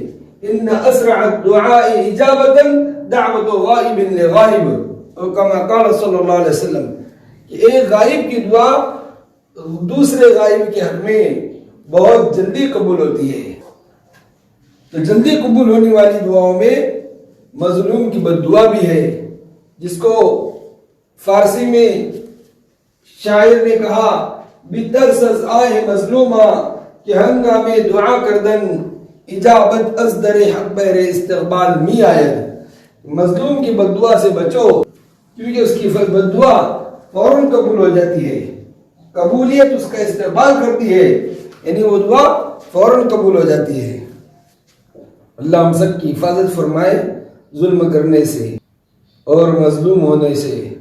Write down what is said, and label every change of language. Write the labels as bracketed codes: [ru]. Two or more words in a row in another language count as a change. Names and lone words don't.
[ar] ان اسرع الدعاء اجابۃ دعوۃ غائب لغائب، [ur] اور [ar] کما قال صلی اللہ علیہ وسلم [ur] کہ ایک غائب کی دعا دوسرے غائب کے حق میں بہت جلدی قبول ہوتی ہے. تو جلدی قبول ہونے والی دعاؤں میں مظلوم کی بد دعا بھی ہے، جس کو فارسی میں شاعر نے کہا [fa] بترس از آہ مظلومہ کہ ہنگامے دعا کردن اجابت از در حق بہر استقبال می آید. [ur] مظلوم کی بد دعا سے بچو کیونکہ اس کی بد دعا فوراً قبول ہو جاتی ہے، قبولیت اس کا استقبال کرتی ہے، یعنی وہ دعا فوراً قبول ہو جاتی ہے. اللہ ہم سب کی حفاظت فرمائے ظلم کرنے سے اور مظلوم ہونے سے.